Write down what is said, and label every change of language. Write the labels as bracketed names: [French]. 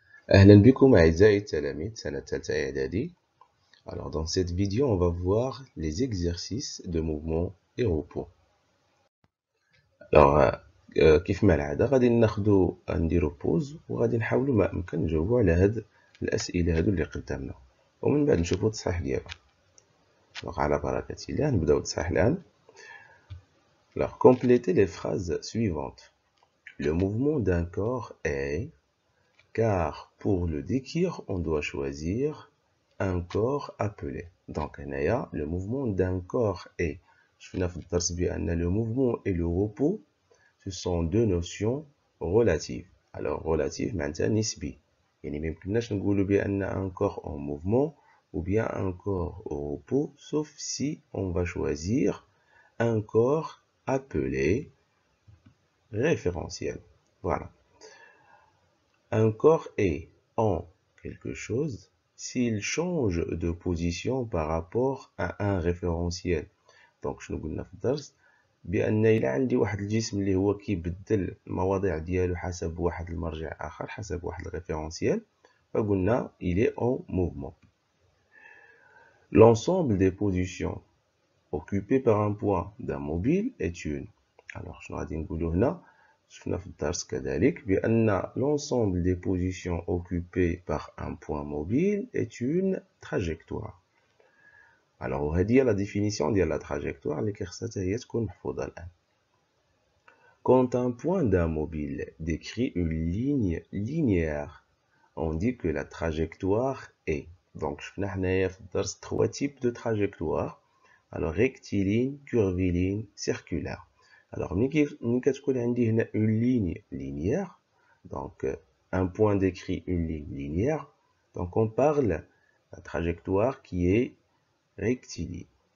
[Arabic] أهلا بكم أعزائي التلاميذ سنة ثالثة إعدادي. [French] Alors dans cette vidéo on va voir les exercices de mouvement et repos. [Arabic] Alors كيف ما العادة غادي نديرو بوز وغادي نحاولوا ما أمكن نجاوبوا على هاد الأسئلة هادو اللي قدامنا ومن بعد نشوفوا التصحيح ديالها. Alors على بركة الله نبداو التصحيح الآن. [French] Alors complétez les phrases suivantes. Le mouvement d'un corps est, car pour le décrire on doit choisir un corps appelé. Donc, le mouvement d'un corps est. Le mouvement et le repos, ce sont deux notions relatives. Alors, relative, maintenant, nisbi. Il n'y a même un corps en mouvement ou bien un corps au repos, sauf si on va choisir un corps appelé référentiel. Voilà. Un corps est en quelque chose s'il change de position par rapport à un référentiel. [Arabic] Donc شنو قلنا في الدرس بان الى عندي واحد الجسم اللي هو كيبدل المواضيع ديالو حسب واحد المرجع اخر حسب واحد الريفيرونسيال فقلنا [French] il est en mouvement. L'ensemble des positions occupées par un point d'un mobile est une. Alors [Arabic] شنو غادي نقولوا هنا شفنا في الدرس كذلك بأن [French] l'ensemble des positions occupées par un point mobile est une trajectoire. [Arabic] Alors وهذه هي [French] la définition [Arabic] ديال la trajectoire اللي خصها حتى هي تكون محفوظة الآن. [French] Quand un point d'un mobile décrit une ligne linéaire, on dit que la trajectoire est. [Arabic] Donc شفنا حنايا في الدرس [French] trois types de trajectoire. Alors rectiligne, curviligne, circulaire. Alors, [Arabic] ملي كتكون عندي هنا [French] une ligne linéaire, donc un point décrit une ligne linéaire, donc on parle la trajectoire qui est rectiligne.